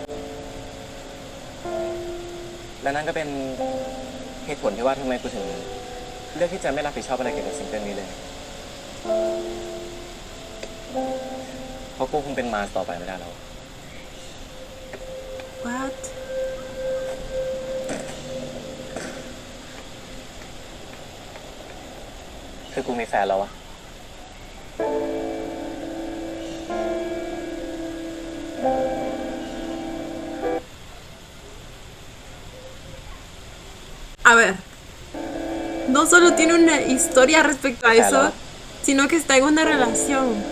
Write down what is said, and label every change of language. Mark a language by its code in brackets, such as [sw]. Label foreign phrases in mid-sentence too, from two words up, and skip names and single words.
[th] และนั่นก็เป็นเหตุผลที่ว่าทำไมกูถึงเลือกที่จะไม่รับผิดชอบอะไรเกี่ยวกับซิงเกิลนี้เลย เพราะกูคงเป็นมาสต่อไปไม่ได้แล้ว [en] What? [th] คือกูมีแฟนแล้วอะ [es] A ver, no solo tiene una historia respecto a eso, sino que está en una relación.